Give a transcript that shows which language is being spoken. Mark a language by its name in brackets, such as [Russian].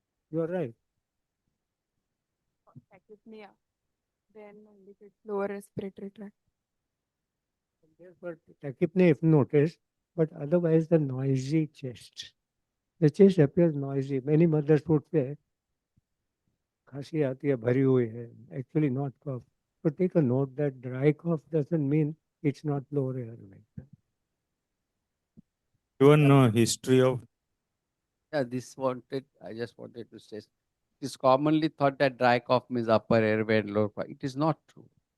[English] You are right. Tachypnea. Then indicates lower respiratory tract. Therefore, tachypnea if noticed, but otherwise the noisy chest. The chest appears noisy. Many mothers would say, [Hindi] खांसी आती है भरी हुई है. [English] Actually not cough. So take a note that dry cough doesn't mean it's not lower airway. Even history of Yeah, I just wanted to say, it is commonly thought that dry cough means upper airway and lower cough. It is not true.